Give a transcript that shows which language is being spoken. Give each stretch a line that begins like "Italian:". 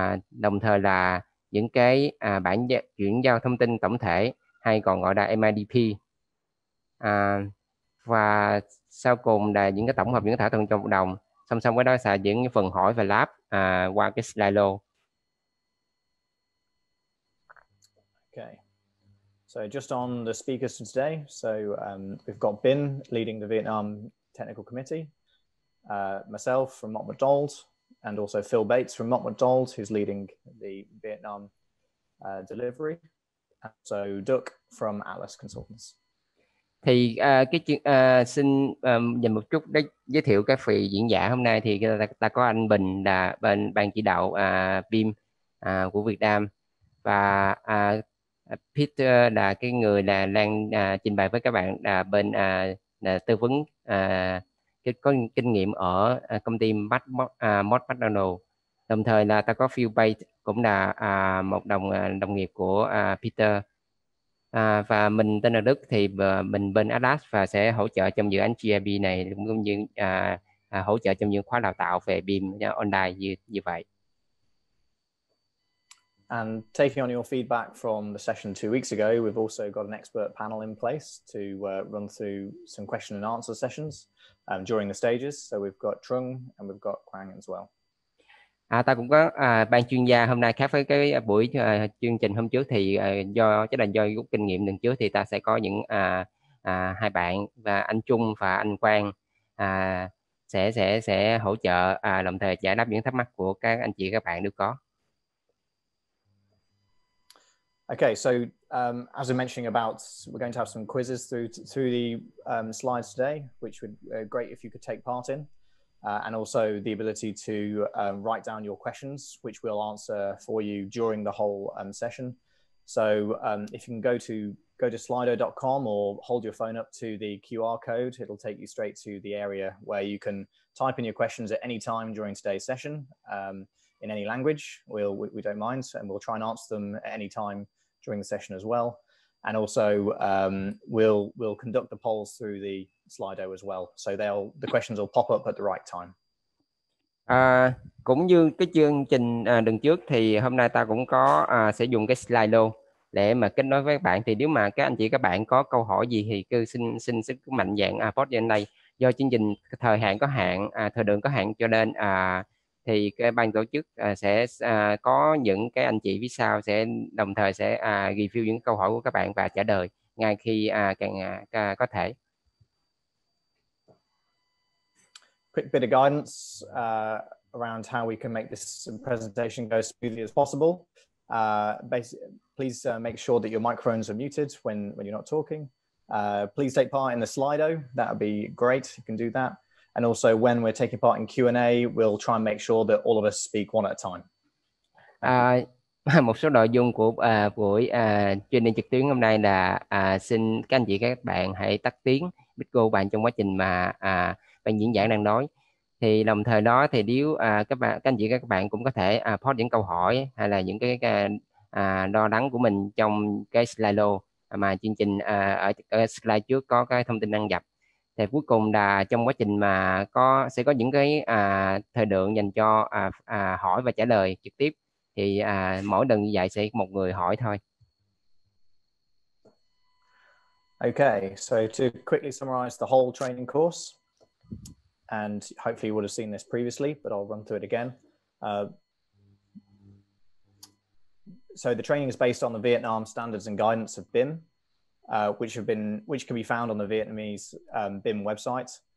Vietnamese: Đồng thời là những cái bản chuyển giao thông tin tổng thể hay còn gọi là MIDP. Và sau cùng là những cái tổng hợp những thỏa thuận trong hợp đồng. Song song với đó là những phần hỏi và lab qua cái slide.
English: Okay, so just on the speakers for today, so we've got Bim leading the Vietnam Technical Committee, myself from Mott MacDonald, and also Phil Bates from Mott MacDonald, who's leading the Vietnam delivery, and so Duc from Atlas Consultants.
Vietnamese: Thì xin dành một chút để giới thiệu các vị diễn giả hôm nay. Thì ta có anh Bình là bên ban chỉ đạo BIM của Việt Nam, và Peter là cái người là đang trình bày với các bạn là bên tư vấn có kinh nghiệm ở công ty Mott MacDonald. Đồng thời là ta có Phil Bates cũng là một đồng nghiệp của Peter. Và mình tên là Đức, thì mình bên Atlas và sẽ hỗ trợ trong dự án GIB này, cũng như hỗ trợ trong những khóa đào tạo về BIM online như vậy.
English: And taking on your feedback from the session 2 weeks ago, we've also got an expert panel in place to run through some question and answer sessions during the stages. So we've got Thương and we've got Quản as well.
Vietnamese: Ta cũng có ban chuyên gia hôm nay, khác với cái buổi chương trình hôm trước thì do rút kinh nghiệm lần trước thì ta sẽ có những hai bạn, và anh Trung và anh Quang sẽ hỗ trợ đồng thời giải đáp những thắc mắc của các anh chị các bạn nếu có.
English: Okay, so as we're mentioning about, we're going to have some quizzes through the slides today, which would be great if you could take part in. And also the ability to write down your questions, which we'll answer for you during the whole session. So if you can go to slido.com or hold your phone up to the QR code, it'll take you straight to the area where you can type in your questions at any time during today's session in any language. We don't mind, and we'll try and answer them at any time during the session as well. And also, we'll conduct the polls through the Slido as well. So the questions will pop up at the right time.
Vietnamese: Cũng như cái chương trình lần trước thì hôm nay ta cũng có sẽ dùng cái Slido để mà kết nối với các bạn. Thì nếu mà các anh chị các bạn có câu hỏi gì thì cứ xin sức mạnh dạng post trên đây. Do chương trình thời hạn có hạn, thời lượng có hạn, cho nên thì cái ban tổ chức sẽ có những cái anh chị phía sau sẽ đồng thời sẽ review những câu hỏi của các bạn và trả lời ngay khi càng có thể.
English: Quick bit of guidance around how we can make this presentation go as smoothly as possible. Please make sure that your microphones are muted when you're not talking. Please take part in the Slido. That would be great. You can do that. And also, when we're taking part in Q&A, we'll try and make sure that all of us speak one at a time.
Vietnamese: Một số nội dung của buổi training trực tuyến hôm nay là xin các anh chị các bạn hãy tắt tiếng micro của bạn trong quá trình mà ban diễn giảng đang nói. Thì đồng thời đó thì nếu các anh chị các bạn cũng có thể post những câu hỏi hay là những cái lo lắng của mình trong cái Slido mà chương trình ở slide trước có cái thông tin đăng nhập. Thì cuối cùng là trong quá trình mà sẽ có những cái thời lượng dành cho hỏi và trả lời trực tiếp. Thì mỗi lần như vậy sẽ một người hỏi thôi.
English: Okay, so to quickly summarize the whole training course, and hopefully you would have seen this previously, but I'll run through it again. So the training is based on the Vietnam standards and guidance of BIM, which can be found on the Vietnamese BIM website.